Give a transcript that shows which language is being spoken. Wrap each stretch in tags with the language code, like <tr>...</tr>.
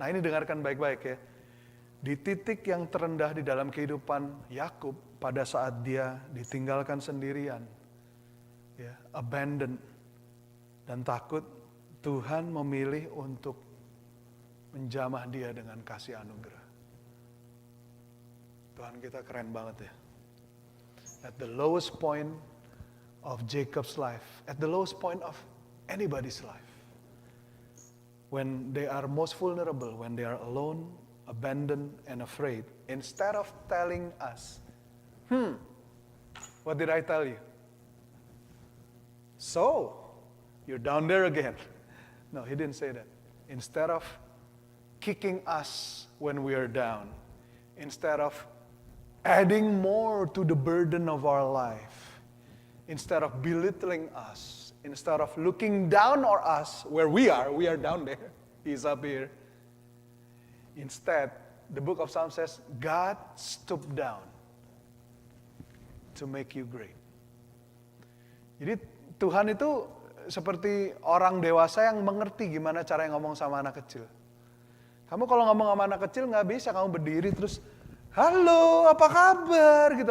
<id>Nah, ini dengarkan baik-baik ya. Di titik yang terendah di dalam kehidupan Yakub pada saat dia ditinggalkan sendirian, ya, abandoned dan takut, Tuhan memilih untuk menjamah dia dengan kasih anugerah. Tuhan kita keren banget ya.</id> <en>At the lowest point of Jacob's life, at the lowest point of anybody's life, when they are most vulnerable, when they are alone, abandoned, and afraid, instead of telling us, what did I tell you? So, you're down there again. No, he didn't say that. Instead of kicking us when we are down, instead of adding more to the burden of our life, instead of belittling us, instead of looking down on us where we are down there, he's up here. Instead, the book of Psalms says, God stooped down to make you great.</en> <id>Jadi Tuhan itu seperti orang dewasa yang mengerti gimana cara ngomong sama anak kecil. Kamu kalau ngomong sama anak kecil nggak bisa kamu berdiri terus, halo apa kabar gitu.</id>